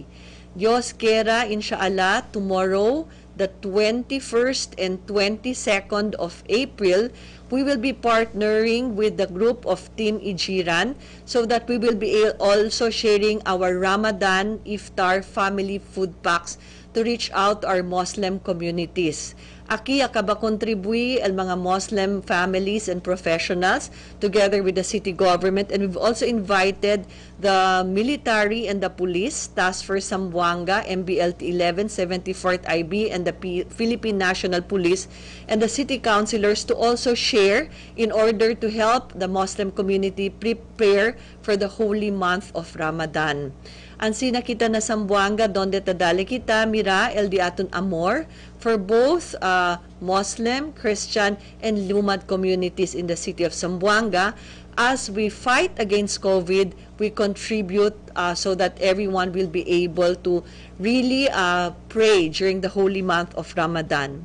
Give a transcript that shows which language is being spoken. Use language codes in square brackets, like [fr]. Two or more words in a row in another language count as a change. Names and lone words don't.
[cbk] Diyos quiera, [en] inshallah, tomorrow, the 21st and 22nd of April, we will be partnering with the group of Team Ijiran so that we will be also sharing our Ramadan Iftar family food packs to reach out to our Muslim communities. [cbk] Aki akaba kontribui ang mga [en] Muslim families and professionals together with the city government, and we've also invited the military and the police, Task Force Zamboanga, MBLT 11, 74th IB, and the Philippine National Police, and the city councilors to also share in order to help the Muslim community prepare for the holy month of Ramadan. [cbk] Ansina kita na Zamboanga, donde tadali kita, mira, el di aton amor, [en] for both Muslim, Christian, and Lumad communities in the city of Zamboanga. As we fight against COVID, we contribute so that everyone will be able to really pray during the holy month of Ramadan.